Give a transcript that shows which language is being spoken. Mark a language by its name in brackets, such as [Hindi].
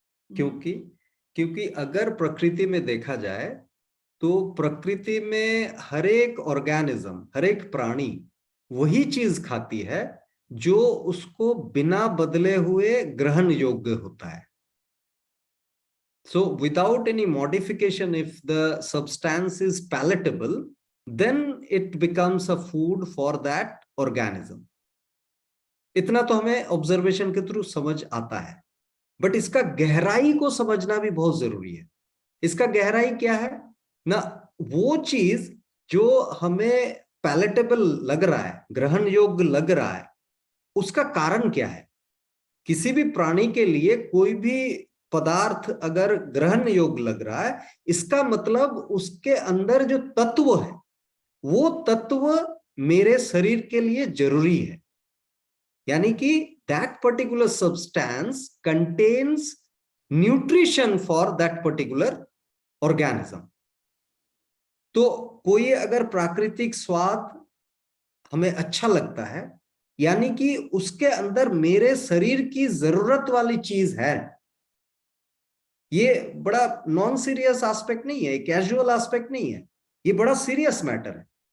[Hindi] क्योंकि क्योंकि अगर प्रकृति में देखा जाए तो प्रकृति में हर एक ऑर्गेनिज्म, हर एक प्राणी वही चीज खाती है जो उसको बिना बदले हुए ग्रहण योग्य होता है। [English] So without any modification, if the substance is palatable, then it becomes a food for that organism. [Hindi] इतना तो हमें ऑब्जर्वेशन के थ्रू समझ आता है, बट इसका गहराई को समझना भी बहुत जरूरी है। इसका गहराई क्या है ना? वो चीज जो हमें पैलेटेबल लग रहा है, ग्रहण योग्य लग रहा है, उसका कारण क्या है? किसी भी प्राणी के लिए कोई भी पदार्थ अगर ग्रहण योग्य लग रहा है, इसका मतलब उसके अंदर जो तत्व है, वो तत्व मेरे शरीर के लिए जरूरी है। [English] यानी कि that particular substance contains nutrition for that particular organism. [Hindi] तो कोई अगर प्राकृतिक स्वाद हमें अच्छा लगता है, यानी कि उसके अंदर मेरे शरीर की जरूरत वाली चीज है। ये बड़ा नॉन सीरियस एस्पेक्ट नहीं है, कैजुअल एस्पेक्ट नहीं है, ये बड़ा सीरियस मैटर है।